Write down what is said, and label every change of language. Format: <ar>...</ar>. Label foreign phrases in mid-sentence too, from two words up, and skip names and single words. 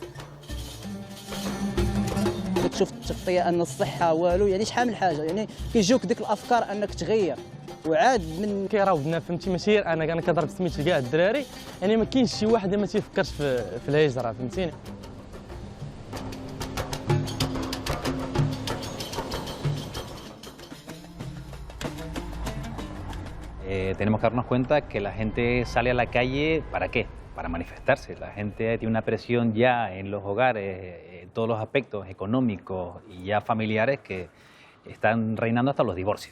<ar>كتشوف التغطيه ان الصحه والو، يعني شحال من حاجه، يعني كيجوك ديك الافكار انك تغير، وعاد من كيراودنا فهمتي، ماشي انا كنضرب سميت لكاع الدراري، يعني ما كاينش شي واحد ما تيفكرش في الهجره، فهمتيني؟</ar> <es>Tenemos que darnos cuenta que la gente sale a la calle ¿para qué? Para manifestarse. La gente tiene una presión ya en los hogares, en todos los aspectos económicos y ya familiares que están reinando hasta los divorcios.</es>